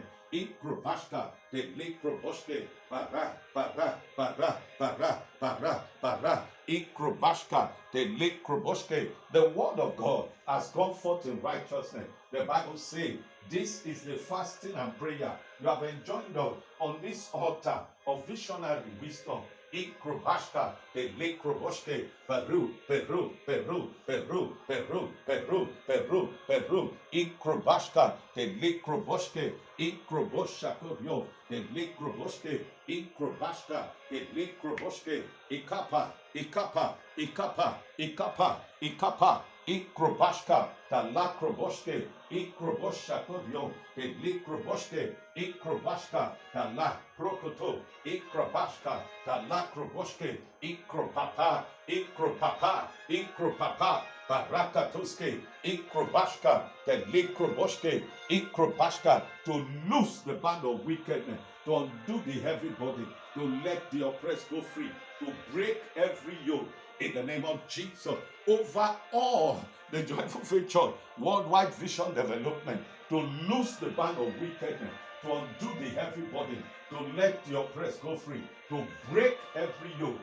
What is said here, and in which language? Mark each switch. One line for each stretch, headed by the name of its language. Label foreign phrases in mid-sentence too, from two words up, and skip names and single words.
English: Ikrobashka, the Likroboshke, Para, Para, Para, Para, Para, Para, Ikrobashka, the Likroboshke. The word of God has gone forth in righteousness. The Bible says, this is the fasting and prayer you have enjoined on this altar of visionary wisdom. Ikrobashka, the Likroboshke, Peru, Peru, Peru, Peru, Peru, Peru, Peru, Peru, Ikrobashka, the Likroboshke, Ikroboshakorio, the Likroboshke, Ikrobashka, the Likroboshke, Ikapa, Ikapa, Ikapa, Ikapa, Ikapa, Ikrobashka, the Lakroboshke, Ikroboshakorio, the Likroboshke, Ikrobashka, the La Prokoto, Ikrobashka, the Lakroboshke, Ikropapa, Ikropapa, Ikropapa, Barakatoske, Ikrobashka, the Likroboshke, Ikrobashka, to loose the band of wickedness, to undo the heavy body, to let the oppressed go free, to break every yoke. In the name of Jesus, over all the Joyful Faith Church, Worldwide Vision Development, to loose the band of wickedness, to undo the heavy burden, to let the oppressed go free, to break every yoke.